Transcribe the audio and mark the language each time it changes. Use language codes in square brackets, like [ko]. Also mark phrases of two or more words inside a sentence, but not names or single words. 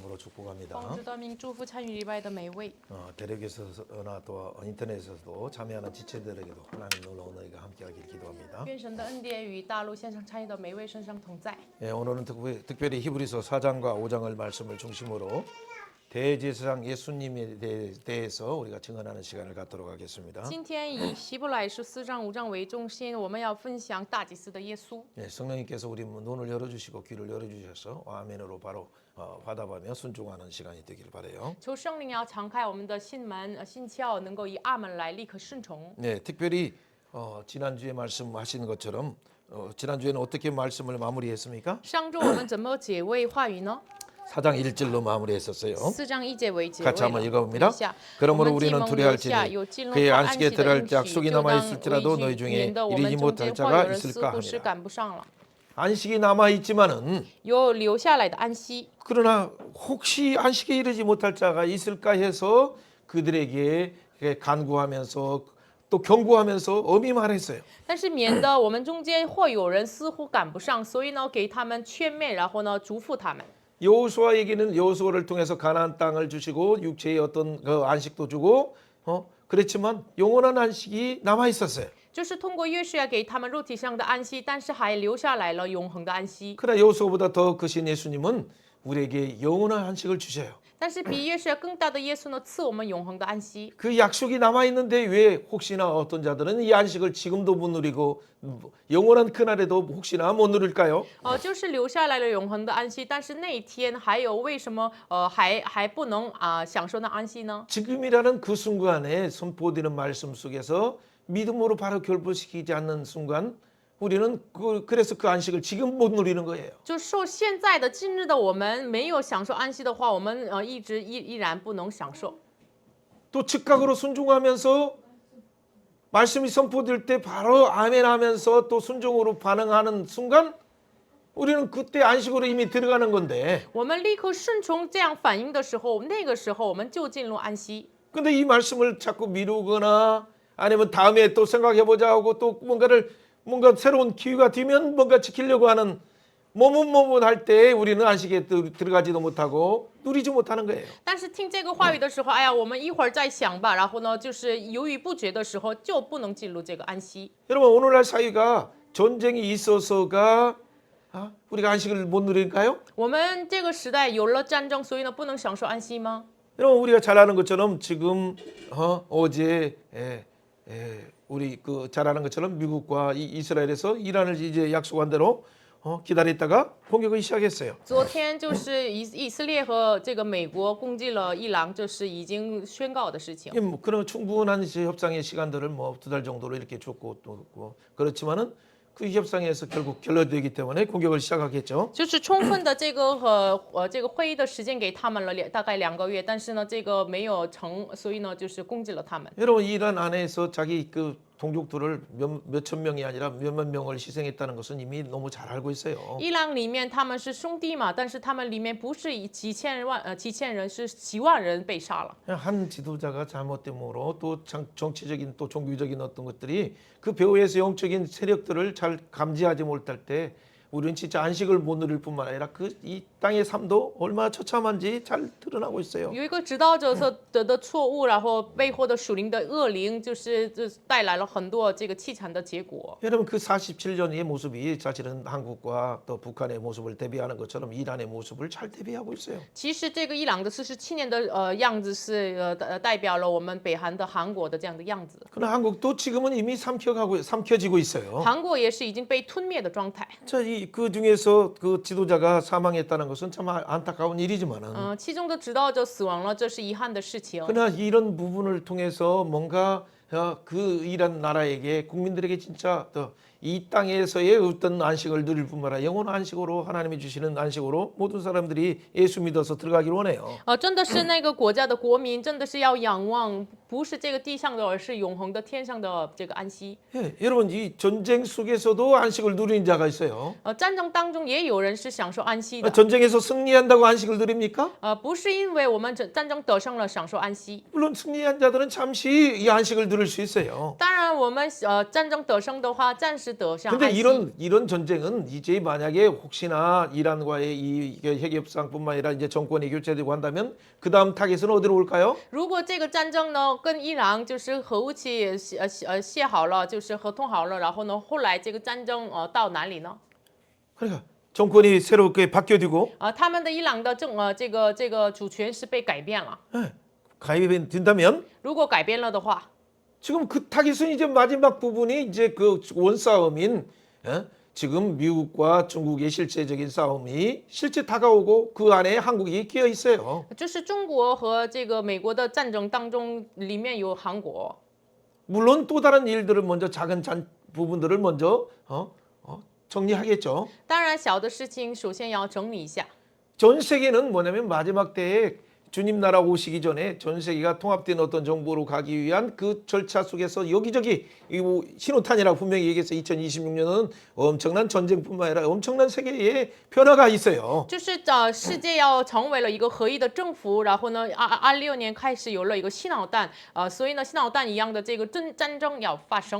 [ko] 거 축복합니다. [zh] 奉主的名祝福参与礼拜的每位。 [ko] 대륙에서나 또 인터넷에서도 참여하는 지체들에게도 하나님 놀라운 은혜가 함께하길 기도합니다. [zh] 愿神的恩典与大陆线上参与的每位身上同在。 [ko] 예, 오늘은 특별히 히브리서 4장과 5장을 말씀을 중심으로 대제사장 예수님에 대해서 우리가 증언하는 시간을 갖도록 하겠습니다. [zh] 今天以希伯来书4章5章为中心，我们要分享大祭司的耶稣。 [ko] 예, 성령님께서 우리 눈을 열어주시고 귀를 열어주셔서 아멘으로 바로 화답하며 순종하는 시간이 되기를 바라요. [zh] 求圣灵要敞开我们的心门、心窍，能够以阿门来立刻顺从。 [ko] 네, 특별히 지난주에 말씀하신 것처럼 지난주에는 어떻게 말씀을 마무리했습니까? [zh] 上周我们怎么解为话语呢？ [ko] 4장 1절로 마무리했었어요. [zh] 4 章1节为结 [ko] 같이 [zh] 尾 [ko] 한번 [zh] 了。 [ko] 읽어봅니다. [zh] 等一下 [ko] 그러므로 [zh] 我们既 [ko] 우리는 [zh] 蒙 [ko] 두려워할지니 [zh] 留下有进入 [ko] 그의 [zh] 到 [ko] 안식에 [zh] 安息的 [ko] 들어갈 [zh] 应 [ko] 때 [zh] 许， [ko] 약속이 [zh] 就 [ko] 남아 [zh] 当 [ko] 있을지라도 [zh] 畏 [ko] 너희 [zh] 惧， [ko] 중에 [zh] 免得我 [ko] 이르지 [zh] 们中间 [ko] 못할 [zh] 或 [ko] 자가 [zh] 有人似 [ko] 있을까 [zh] 乎是 [ko] 하니라. [zh] 赶不上了。 [ko] 안식이 남아 있지만은 [zh] 有留下来的安息， [ko] 그러나 혹시 안식에 이르지 못할 자가 있을까 해서 그들에게 간구하면서 또 경고하면서 엄히 말했어요. [zh] 但是免得我们中间或有人似乎赶不上，所以呢，给他们劝勉，然后呢，嘱咐他们。 [ko] 여호수아에게는 여호수아를 통해서 가나안 땅을 주시고 육체의 어떤 그 안식도 주고 그랬지만 영원한 안식이 남아 있었어요. [zh] 就是通过约书亚给他们肉体上的安息，但是还留下来了永恒的安息。 [ko] 그러나 여호수아보다 더 크신 예수님은 우리에게 영원한 안식을 주셔요. [zh] 但是比约书亚更大的耶稣呢，赐我们永恒的安息。 [ko] 그 약속이 남아 있는데 왜 혹시나 어떤 자들은 이 안식을 지금도 못 누리고 영원한 그날에도 혹시나 못 누릴까요? [zh] 就是留下来了永恒的安息，但是那一天还有为什么还不能享受那安息呢？ [ko] 지금이라는 그 순간에 선포되는 말씀 속에서 믿음으로 바로 결부시키지 않는 순간 우리는 그래서 그 안식을 지금 못 누리는 거예요. [zh] 就受现在的今日的我们没有享受安息的话，我们依然不能享受。 [ko] 또 즉각으로 순종하면서 말씀이 선포될 때 바로 아멘하면서 또 순종으로 반응하는 순간 우리는 그때 안식으로 이미 들어가는 건데 [zh] 我们立刻顺从这样反应的时候，那个时候我们就进入安息。 [ko] 근데 이 말씀을 자꾸 미루거나 아니면 다음에 또 생각해보자 하고 또 뭔가 새로운 기회가 되면 뭔가 지키려고 하는 머뭇할 때 우리는 안식에 들어가지도 못하고 누리지 못하는 거예요. [zh] 但是听这个话语的时候，哎呀，我们一会儿再想吧。然后呢，就是犹豫不决的时候，就不能进入这个安息。 [ko] 여러분 오늘날 사회가 전쟁이 있어서가 우리가 안식을 못 누릴까요? [zh] 我们这个时代有了战争，所以呢，不能享受安息吗？ [ko] 여러분 우리가 잘 아는 것처럼 지금 어제 우리 잘 아는 것처럼 미국과 이스라엘에서 이란을 이제 약속한 대로 기다렸다가 공격을 시작했어요. [zh] 昨天就是以色列和这个美国攻击了伊朗，这是已经宣告的事情。 [ko] 그런 충분한 협상의 시간들을 뭐 2달 정도로 이렇게 줬고 또 그렇지만은 그 협상에서 결국 결렬되기 때문에 공격을 시작하겠죠. [zh] 就是充分的这个这个会议的时间给他们了大概2个月，但是呢，这个没有成，所以呢，就是攻击了他们。 [ko] 여러분 이란 안에서 자기 동족들을 몇천 명이 아니라 몇만 명을 희생했다는 것은 이미 너무 잘 알고 있어요. [zh] 伊朗里面他们是兄弟嘛，但是他们里面不是以几千人，是几万人被杀了。 [ko] 한 지도자가 잘못됨으로 또 정치적인 또 종교적인 어떤 것들이 그 배후에서 영적인 세력들을 잘 감지하지 못할 때 우리는 진짜 안식을 못 누릴 뿐만 아니라 이 땅의 삶도 얼마나 처참한지 잘 드러나고 있어요. [zh] 有一个指导者的错误，然后背后的属灵的恶灵，就是带来了很多这个凄惨的结果。 [ko] 여러분 그 47년의 모습이 사실은 한국과 또 북한의 모습을 대비하는 것처럼 이란의 모습을 잘 대비하고 있어요. [zh] 其实这个伊朗的47年的样子是代表了我们北韩的韩国的这样的样子。 [ko] 그러나 한국도 지금은 이미 삼켜지고 있어요. [zh] 韩国也是已经被吞灭的状态。 [ko] 그 중에서 그 지도자가 사망했다는 것은 참 안타까운 일이지만은 [zh] 其中的指导者死亡了，这是遗憾的事情。 [ko] 그러나 이런 부분을 통해서 뭔가 그 이란 나라에게 국민들에게 진짜 이 땅에서의 어떤 안식을 누릴 뿐만 아니라 영원한 안식으로 하나님이 주시는 안식으로 모든 사람들이 예수 믿어서 들어가기를 원해요. [zh] 真的是那个国家的国民，真的是要仰望，不是这个地上的，而是永恒的天上的这个安息。 [ko] 예, 여러분 이 전쟁 속에서도 안식을 누리는 자가 있어요. [zh] 战争当中也有人是享受安息的。 [ko] 전쟁에서 승리한다고 안식을 누립니까? [zh] 不是因为我们战争得胜了享受安息。 [ko] 물론 승리한 자들은 잠시 이 안식을 누릴 수 있어요. [zh] 当然，我们战争得胜的话，暂时得上 [ko] 근데 [zh] 安息。 [ko] 이런 전쟁은 이제 만약에 혹시나 이란과의 이 핵협상뿐만 아니라 이제 정권이 교체되고 한다면 그 다음 타겟은 어디로 올까요? [zh] 如果这个战争呢跟伊朗就是核武器卸好了，就是合同好了，然后呢后来这个战争到哪里呢？ [ko] 그러니까 정권이 새롭게 바뀌어지고 [zh] 他们的伊朗的这个主权是被改变了。 [ko] 가입이 된다면 [zh] 如果改变了的话， [ko] 지금 그 타깃은 이제 마지막 부분이 이제 그 원싸움인 지금 미국과 중국의 실제적인 싸움이 실제 다가오고 그 안에 한국이 끼어 있어요. [zh] 就是中国和这个美国的战争当中，里面有韩国。 [ko] 물론 또 다른 일들을 먼저 작은 부분들을 먼저 정리하겠죠. [zh] 当然，小的事情首先要整理一下。 [ko] 전 세계는 뭐냐면 마지막 때에 주님 나라 오시기 전에 전 세계가 통합된 어떤 정부로 가기 위한 그 절차 속에서 여기저기 이 신호탄이라고 분명히 얘기해서 2026년은 엄청난 전쟁뿐만 아니라 엄청난 세계의 변화가 있어요. [zh] 就是世界要成为了一个合一的政府，然后呢，26年开始有了一个新脑弹，所以呢，新脑弹一样的这个战争要发生。